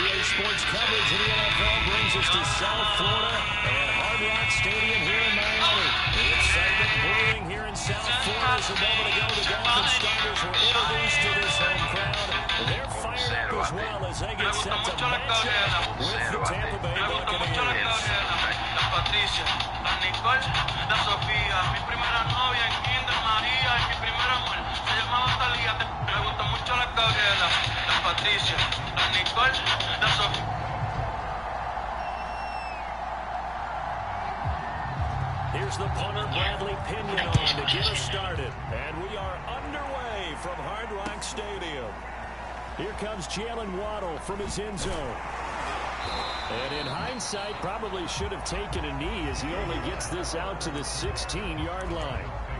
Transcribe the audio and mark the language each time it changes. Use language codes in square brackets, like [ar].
[en] sports coverage in the NFL brings us to South Florida and Hard Rock Stadium here in Miami. The excitement brewing here in South Florida as a moment ago the Dolphins starters were introduced to this home crowd. They're fired up as well as they get set to match up with the Tampa Bay Buccaneers. [es] Patricia, la Nicole, la Sofía, mi primera novia en Kinder María y mi primer amor se llamaba Talía. Me gusta mucho la Gabriela, la Patricia, la Nicole, la Sofía. [en] Here's the punter Bradley Pinion on to get us started, and we are underway from Hard Rock Stadium. Here comes Jalen Waddle from his end zone. And in hindsight, probably should have taken a knee as he only gets this out to the 16-yard line.